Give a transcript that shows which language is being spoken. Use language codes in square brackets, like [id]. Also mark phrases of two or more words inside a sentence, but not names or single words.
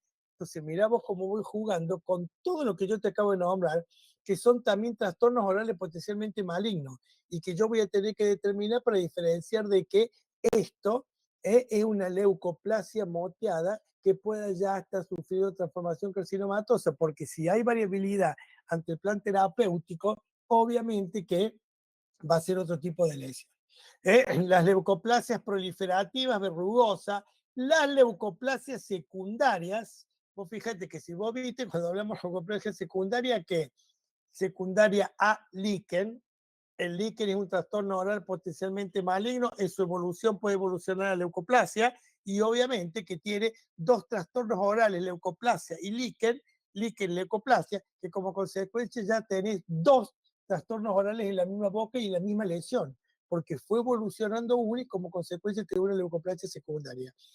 [es] Entonces, mirá vos cómo voy jugando con todo lo que yo te acabo de nombrar, que son también trastornos orales potencialmente malignos, y que yo voy a tener que determinar para diferenciar de que esto es una leucoplasia moteada que pueda ya estar sufriendo transformación carcinomatosa, porque si hay variabilidad ante el plan terapéutico, obviamente que va a ser otro tipo de lesión. Las leucoplasias proliferativas verrugosas, las leucoplasias secundarias, vos fíjate que si vos viste, cuando hablamos de leucoplasia secundaria, que secundaria a líquen, el líquen es un trastorno oral potencialmente maligno, en su evolución puede evolucionar a leucoplasia, y obviamente que tiene dos trastornos orales, leucoplasia y líquen leucoplasia, que como consecuencia ya tenés dos trastornos orales en la misma boca y en la misma lesión, porque fue evolucionando uno y como consecuencia te una leucoplasia secundaria.